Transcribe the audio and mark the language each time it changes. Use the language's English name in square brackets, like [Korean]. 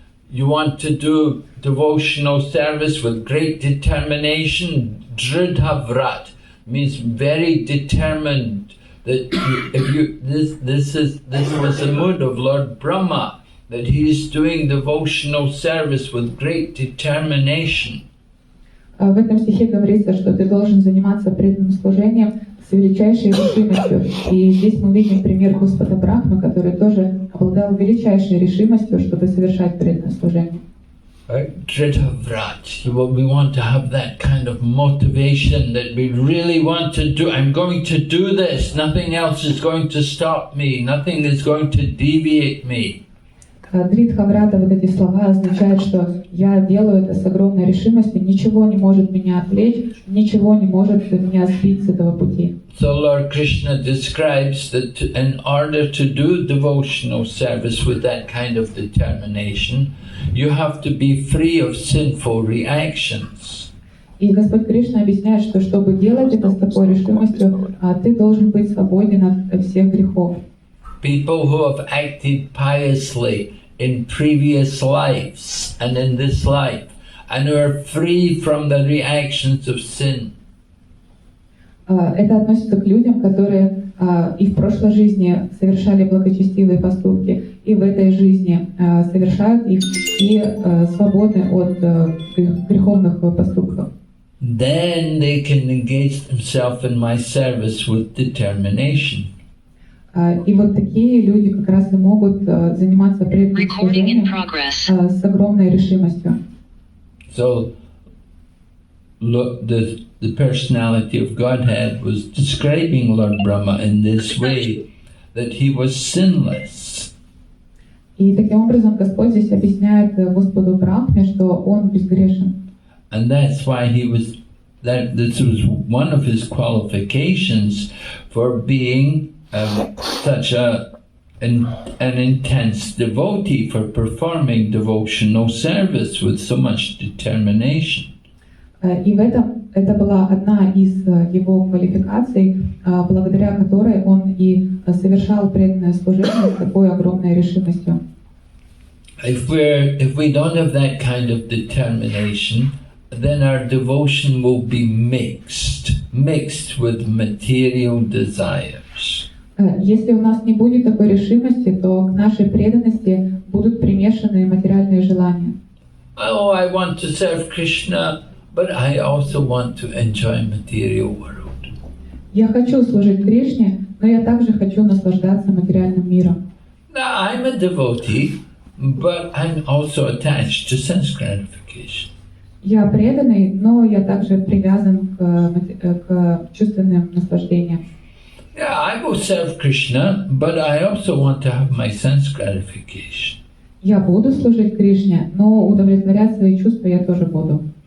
[English] You want to do devotional service with great determination. Dridhavrat means very determined. That this was the mood of Lord Brahma, that he is doing devotional service with great determination. [Russian] В этом стихе говорится, что ты должен заниматься преданным служением с величайшей решимостью. И здесь мы видим пример Господа Брахмы, который тоже обладал величайшей решимостью, чтобы совершать преданное служение. [Sanskrit] Dridhavrat. [English] We want to have that kind of motivation that we really want to do. I'm going to do this. Nothing else is going to stop me. Nothing is going to deviate me. [Russian] Дридхаврата, вот эти слова означают, что я делаю это с огромной решимостью, ничего не может меня отвлечь, ничего не может меня сбить с этого пути. [English] So Lord Krishna describes that in order to do devotional service with that kind of determination, you have to be free of sinful reactions. [Russian] И Господь Кришна объясняет, что чтобы делать это с такой решимостью, ты должен быть свободен от всех грехов. [English] People who have acted piously in previous lives and in this life, and who are free from the reactions of sin. [Russian] Это относится к людям, которые и в прошлой жизни совершали благочестивые поступки, и в этой жизни совершают их, и свободны от греховных поступков. [English] Then they can engage themselves in my service with determination. [Russian] И вот такие люди как раз и могут заниматься преданным служением с огромной решимостью. [English] So, the personality of Godhead was describing Lord Brahma in this way, that he was sinless. [Russian] И таким образом Господь здесь объясняет Господу Брахме, что он безгрешен. [English] And that's why this was one of his qualifications for being such an intense devotee, for performing devotional service with so much determination. [Russian] И это была одна из его квалификаций, благодаря которой он и совершал преданное служение с такой огромной решимостью. [English] If we don't have that kind of determination, then our devotion will be mixed with material desires. [Russian] Если у нас не будет такой решимости, то к нашей преданности будут примешаны материальные желания. [English] Oh, I want to serve Krishna, but I also want to enjoy material world. [Russian] Я хочу служить Кришне, но я также хочу наслаждаться материальным миром. [English] Now, I'm a devotee, but I'm also attached to sense gratification. [Russian] Я преданный, но я также привязан к чувственным наслаждениям. [English] Yeah, I will serve Krishna, but I also want to have my sense gratification. [Russian] Я буду служить Кришне, но удовлетворять свои чувства я тоже буду.